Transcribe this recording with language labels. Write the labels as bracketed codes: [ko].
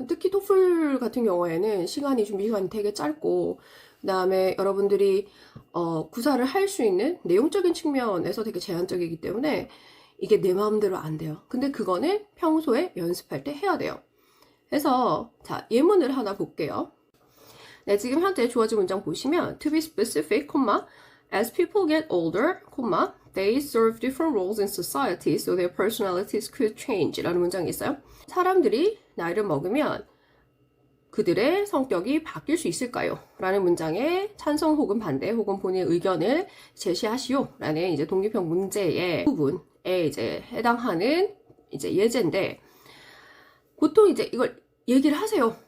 [ko] 특히 토플 같은 경우에는 준비 시간이 되게 짧고 그 다음에 여러분들이 구사를 할 수 있는 내용적인 측면에서 되게 제한적이기 때문에 이게 내 마음대로 안 돼요. 근데 그거는 평소에 연습할 때 해야 돼요. 그래서 자, 예문을 하나 볼게요. 네, 지금 현재 주어진 문장 보시면 [en] to be specific, as people get older, they serve different roles in society, so their personalities could change [ko] 라는 문장이 있어요. 사람들이 나이를 먹으면 그들의 성격이 바뀔 수 있을까요? 라는 문장에 찬성 혹은 반대 혹은 본인의 의견을 제시하시오 라는 이제 독립형 문제의 부분에 이제 해당하는 이제 예제인데 보통 이제 이걸 얘기를 하세요.